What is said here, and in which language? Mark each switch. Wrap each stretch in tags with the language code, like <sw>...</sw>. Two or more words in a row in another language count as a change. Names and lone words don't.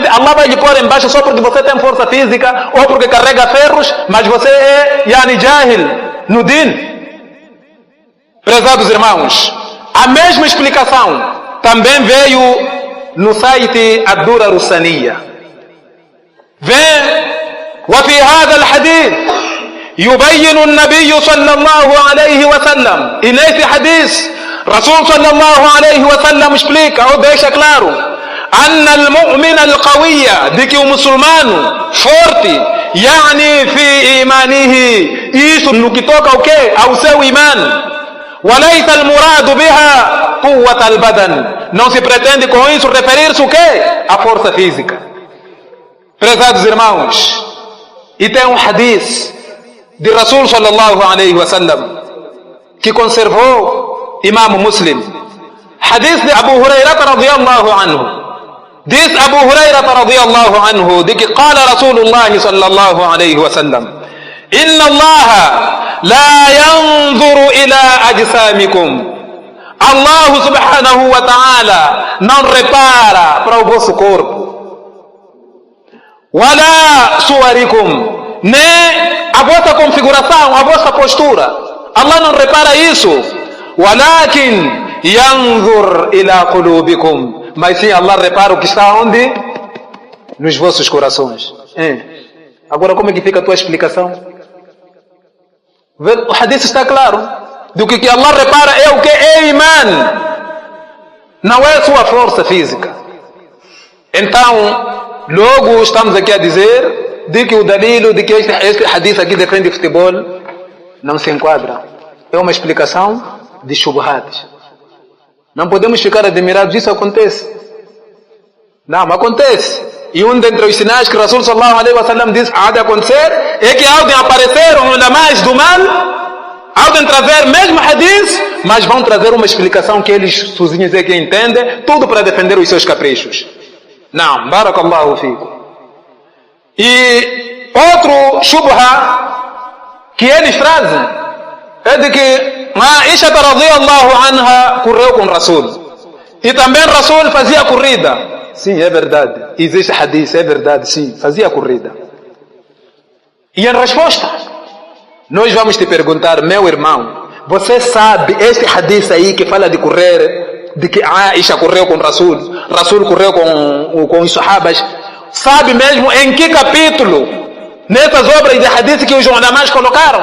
<pt>Allah vai lhe pôr embaixo só porque você tem força física ou porque carrega ferros, mas você é jahil no din? Prezados irmãos, a mesma explicação também veio no site Ad-Durar As-Saniyya. Vem,</pt> <ar>وفي هذا الحديث يبين النبي صلى الله عليه وسلم.</ar> <pt>E nesse hadith, Rasul</pt> <ar>صلى الله عليه وسلم</ar> <pt>explica ou deixa claro</pt> <ar>أن المؤمن القوي,</ar> <pt>de que o muçulmano forte,</pt> <ar>يعني في إيمانه,</ar> <pt>isso no que toca ao quê? Ao seu imã.</pt> <ar>وليس المراد بها قوة البدن.</ar> <pt>Não se pretende com isso referir-se o quê? A força física. Prezados irmãos, e tem um hadith de Rasul</pt> <ar>صلى الله عليه وسلم</ar> <pt>que conservou Imam Muslim. Hadith de Abu Hurairah</pt> <ar>رضي الله عنه.</ar> <pt>Diz Abu Hurairah</pt> <ar>رضي الله عنه</ar> <pt>de que</pt> <ar>قال رسول الله صلى الله عليه وسلم إن الله لا ينظر إلى أجسامكم.</ar> <pt>Allah</pt> <ar>سبحانه وتعالى</ar> <pt>não repara para o vosso corpo.</pt> <ar>ولا صوركم,</ar> <pt>nem a vossa configuração, a vossa postura. Allah não repara isso.</pt> <ar>ولكن ينظر إلى قلوبكم.</ar> <pt>Mas sim, Allah repara o que está onde? Nos vossos corações. Agora como é que fica a tua explicação? O hadith está claro. Do que Allah repara é o que é imã, não é sua força física. Então, logo estamos aqui a dizer de que o dalilo de que este hadith aqui defende futebol não se enquadra. É uma explicação de shubhat. Não podemos ficar admirados, isso acontece. Não, acontece. E um dentre os sinais que Rasul</pt> <ar>صلى الله عليه وسلم</ar> <pt>diz há de acontecer é que há de aparecer os ulamás do mal, há de trazer mesmo hadith, mas vão trazer uma explicação que eles sozinhos é que entendem, tudo para defender os seus caprichos. Não,</pt> <ar>بارك الله فيكم.</ar> <pt>E outro shubha que eles trazem é de que Aisha</pt> <ar>رضي الله عنها</ar> <pt>correu com Rasul. E também Rasul fazia corrida. Sim, é verdade. Existe hadith, é verdade, sim, fazia corrida. E em resposta, nós vamos te perguntar, meu irmão, você sabe este hadith aí que fala de correr, de que Aisha correu com Rasul, Rasul correu com os sahabas, sabe mesmo em que capítulo, nessas obras de hadith que os ulamás colocaram?</pt>